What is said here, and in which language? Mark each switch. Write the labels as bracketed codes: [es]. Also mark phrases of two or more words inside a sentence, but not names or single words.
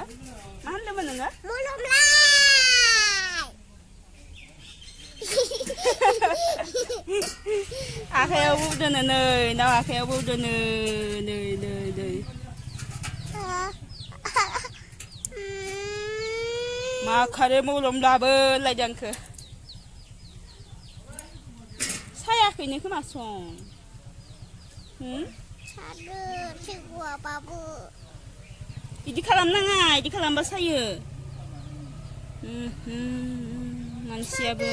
[id] Belum lah. Akhirnya udah nih, nah akhirnya udah nih. [brx] माखारे मलमब्लाबो लायदों आंखो सायाखैनो खोमा सं सादो सेगुआबाबो बिदि खालामनाङा बिदि खालामबा सायो मानसियाबो